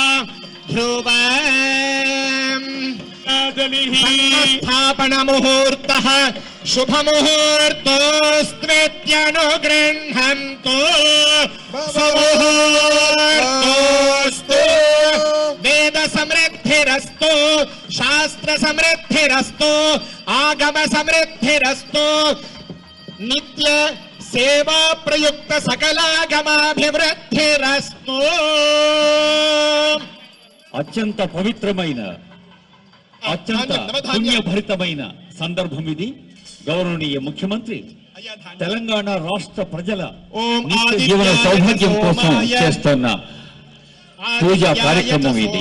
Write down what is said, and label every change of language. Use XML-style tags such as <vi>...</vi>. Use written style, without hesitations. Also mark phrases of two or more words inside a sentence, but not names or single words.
<sa>ध्रुवम् स्थापन मुहूर्तः शुभ मुहूर्तोऽस्त्वेत्यनुगृह्णन्तु सुमुहूर्तोऽस्तु वेद समृद्धिरस्तु शास्त्र समृद्धिरस्तु आगम समृद्धिरस्तु नित्य सेवा प्रयुक्त सकलागमाभिवृद्धिरस्तु।</sa> <te>అత్యంత పవిత్రమైన అత్యంత పుణ్యభరితమైన సందర్భం ఇది. గౌరవనీయ ముఖ్యమంత్రి తెలంగాణ రాష్ట్ర ప్రజల నిత్య జీవన సౌభాగ్యం కోసం చేస్తున్న పూజా కార్యక్రమం ఇది.</te>